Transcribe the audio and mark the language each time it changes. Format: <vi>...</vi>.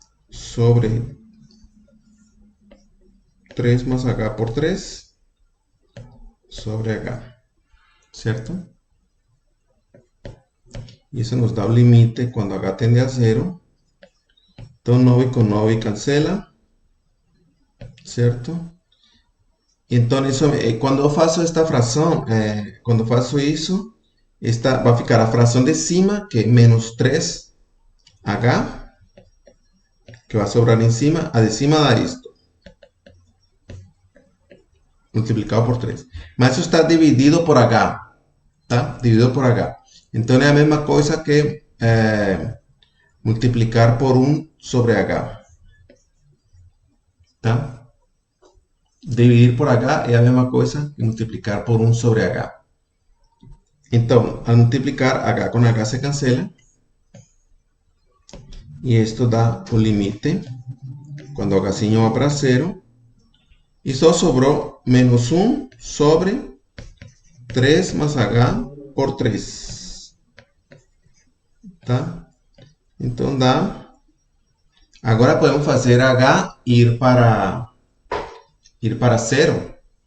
<es>Sobre 3 más H por 3 sobre H, ¿cierto? Y eso nos da un límite cuando H tiende a 0. Entonces 9 con 9 cancela, ¿cierto? Y entonces</es> <pt>cuando faço esta fração, quando faço isso, esta vai ficar a fração de cima, que é menos 3H, que vai sobrar em cima, a de cima dá isto, multiplicado por 3. Mas isso está dividido por H, tá? Dividido por H. Então é a mesma coisa que multiplicar por 1 sobre H. tá? Dividir por H é a mesma coisa que multiplicar por 1 sobre H. Então,</pt> <es>al multiplicar, H con H se cancela. Y esto da un límite cuando H' va para 0. Y solo sobró menos 1 sobre 3 más H por 3.</es> <pt>Tá? Então dá. Agora podemos fazer H ir para 0.</pt>